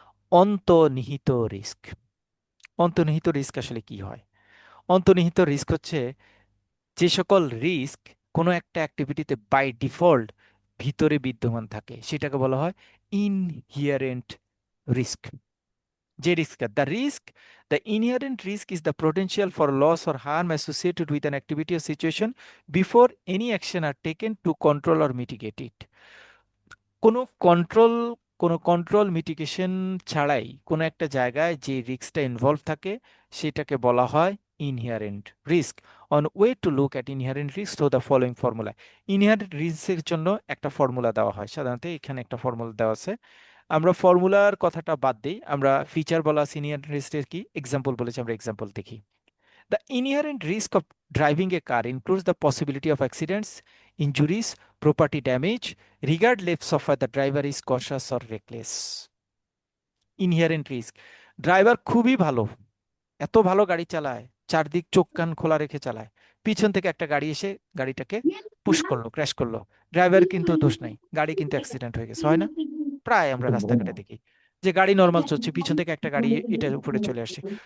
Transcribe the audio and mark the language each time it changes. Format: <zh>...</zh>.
<bn>অন্তর্নিহিত রিস্ক, অন্তর্নিহিত রিস্ক আসলে কি হয়? অন্তর্নিহিত রিস্ক হচ্ছে যে সকল রিস্ক কোনো একটা অ্যাক্টিভিটিতে বাই ডিফল্ট ভিতরে বিদ্যমান থাকে সেটাকে বলা হয় ইনহিয়ারেন্ট রিস্ক। যে risk,</bn> <en>The inherent risk is the potential for loss or harm associated with an activity or situation before any action are taken to control or mitigate it.</en> <bn>কোনো কন্ট্রোল কোনো কন্ট্রোল মিটিগেশন ছাড়াই কোনো একটা জায়গায় যে রিস্কটা ইনভলভ থাকে সেটাকে বলা হয় ইনহিয়ারেন্ট risk.</bn> <en>One way to look at inherent risk through the following formula.</en> <bn>ইনহিয়ারেন্ট রিস্কের জন্য একটা ফর্মুলা দেওয়া হয়, সাধারণত এখানে একটা ফর্মুলা দেওয়া আছে। আমরা ফর্মুলার কথাটা বাদ দিই, আমরা ফিচার বলা আছে ইনহিয়ারেন্ট রিস্কের কি এক্সাম্পল বলেছি, আমরা এক্সাম্পল দেখি।</bn> <en>The inherent risk of driving a car includes the possibility of accidents, injuries, property damage, regardless of whether the driver is cautious or reckless.</en> <bn>Inherent risk, driver খুবই ভালো, এত ভালো গাড়ি চালায়, চারদিক চোখ কান খোলা রেখে চালায়, পিছন থেকে একটা গাড়ি এসে গাড়িটাকে পুশ করলো, ক্র্যাশ করলো, ড্রাইভার কিন্তু দোষ নাই, গাড়ি কিন্তু অ্যাক্সিডেন্ট হয়ে গেছে, হয় না? প্রায় আমরা রাস্তাঘাটে দেখি যে গাড়ি নর্মাল চলছে, পিছন থেকে একটা গাড়ি এটার উপরে চলে আসছে।</bn>